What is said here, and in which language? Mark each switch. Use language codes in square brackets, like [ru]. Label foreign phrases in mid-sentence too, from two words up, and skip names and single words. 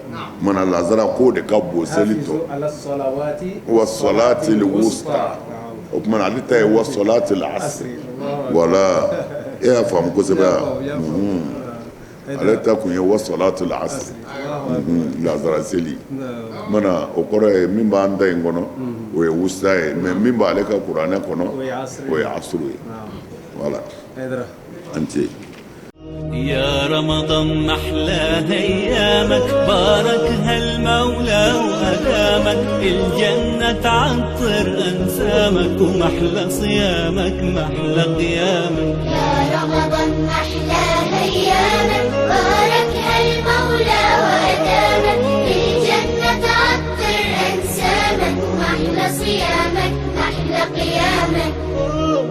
[bm] mana lazara ko de ka bon seli tɔ [ar] والصلاة الوسطى [bm] o kumana ale ta ye [ar] وصلاة العصر [bm] wala e y'a faamu kosɛbɛ ale ta kun ye [ar] وصلاة العصر [bm] lazara seli mana o kɔrɔ ye min b'an da in kɔnɔ o ye wusta ye mɛ min b'ale ka kuranɛ kɔnɔ o ye asru ye voilà an ce [ar] يا رمضان محلى ايامك باركها المولى وادامك الجنة تعطر انسامك ومحلى صيامك محلى قيامك يا رمضان محلى ايامك باركها المولى وادامك الجنة تعطر انسامك ومحلى صيامك محلى قيامك